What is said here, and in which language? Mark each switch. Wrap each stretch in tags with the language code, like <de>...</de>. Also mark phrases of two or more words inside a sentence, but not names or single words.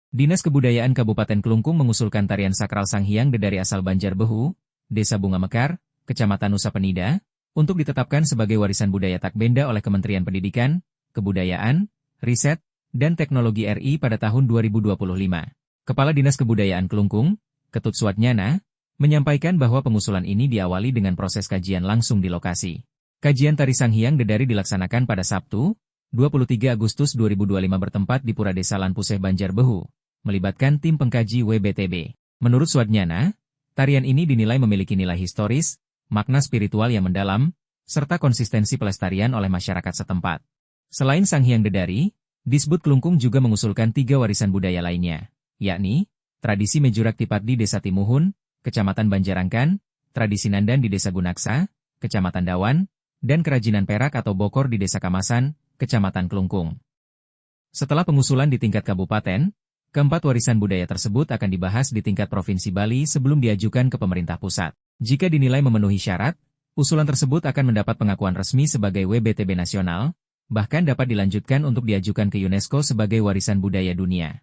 <id>Dinas Kebudayaan Kabupaten Klungkung mengusulkan tarian sakral Sanghyang Dedari asal Banjarbehu, Desa Bunga Mekar, Kecamatan Nusa Penida, untuk ditetapkan sebagai warisan budaya tak benda oleh Kementerian Pendidikan, Kebudayaan, Riset, dan Teknologi RI pada tahun 2025. Kepala Dinas Kebudayaan Klungkung, Ketut Suatnyana, menyampaikan bahwa pengusulan ini diawali dengan proses kajian langsung di lokasi. Kajian tari Sanghyang Dedari dilaksanakan pada Sabtu, 23 Agustus 2025 bertempat di Pura Desa Lanpuseh Banjarbehu, melibatkan tim pengkaji WBTB. Menurut Suatnyana, tarian ini dinilai memiliki nilai historis, makna spiritual yang mendalam, serta konsistensi pelestarian oleh masyarakat setempat. Selain Sanghyang Dedari, Disbud Klungkung juga mengusulkan 3 warisan budaya lainnya, yakni tradisi Mejurak Tipat di Desa Timuhun, Kecamatan Banjarangkan, tradisi Nandan di Desa Gunaksa, Kecamatan Dawan, dan kerajinan perak atau bokor di Desa Kamasan, Kecamatan Klungkung. Setelah pengusulan di tingkat kabupaten, keempat warisan budaya tersebut akan dibahas di tingkat Provinsi Bali sebelum diajukan ke pemerintah pusat. Jika dinilai memenuhi syarat, usulan tersebut akan mendapat pengakuan resmi sebagai WBTB nasional, bahkan dapat dilanjutkan untuk diajukan ke UNESCO sebagai warisan budaya dunia.</id>